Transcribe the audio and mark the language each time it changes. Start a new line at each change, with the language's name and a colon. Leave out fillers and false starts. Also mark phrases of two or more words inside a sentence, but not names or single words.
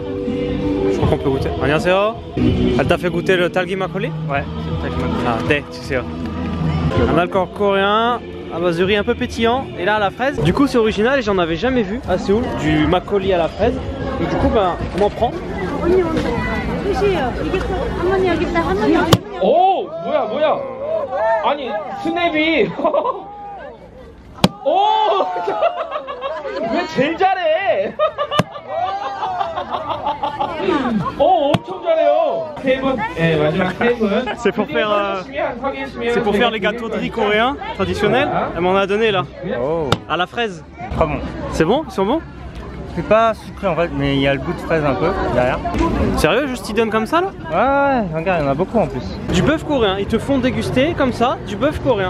French: Je crois qu'on peut goûter.
Korean: Annyeonghaseyo.
French: Elle t'a fait goûter le
Korean: 딸기 막걸리?
French: Ouais, c'est le
Korean: 딸기 막걸리.
French: Ah, dé, tu sais. Un alcool coréen à base de riz un peu pétillant et là à la fraise. Du coup c'est original et j'en avais jamais vu à Séoul, du makgeolli à la fraise. Et du coup ben on en prend.
Korean: Oh 뭐야 아니 스냅이 오 왜 제일 잘해 엄청 잘해요. 세 분, 네, 마지막 세 분.
French: C'est pour faire les gâteaux de riz coréens traditionnels. Elle m'en a donné là. Oh. À la fraise. Très bon. C'est bon? Ils sont bons? C'est pas sucré en fait, mais il y a le goût de fraise un peu derrière. Sérieux? Juste ils donnent comme ça là? Ouais, regarde, il y en a beaucoup en plus. Du bœuf coréen, ils te font déguster comme ça, du bœuf coréen.